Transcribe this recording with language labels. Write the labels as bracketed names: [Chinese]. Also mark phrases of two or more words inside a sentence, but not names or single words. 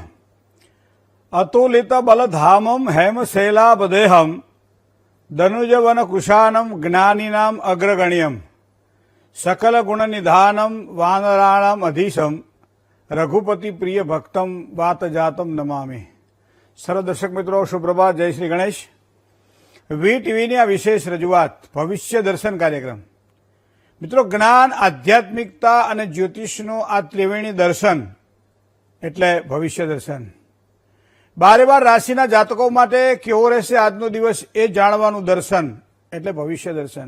[Sanskrit] अतुलित बलधामम हेमशैलाबदेहम धनुजवन कुशानम ज्ञानीनाम अग्रगण्यम सकल गुण निधानम वानराणाम अधीशम रघुपति प्रिय भक्तम वात जातम नमामि। [Hindi] सर्व दर्शक मित्रों सुप्रभात, जय श्री गणेश। [Gujarati] વીટીવીની આ વિશેષ રજૂઆત ભવિષ્ય દર્શન કાર્યક્રમ મિત્રો, જ્ઞાન, આધ્યાત્મિકતા અને જ્યોતિષનું આ ત્રિવેણી દર્શન એટલે ભવિષ્ય દર્શન। બારે બાર રાશિના જાતકો માટે કેવો રહેશે આજનો દિવસ એ જાણવાનું દર્શન એટલે ભવિષ્ય દર્શન।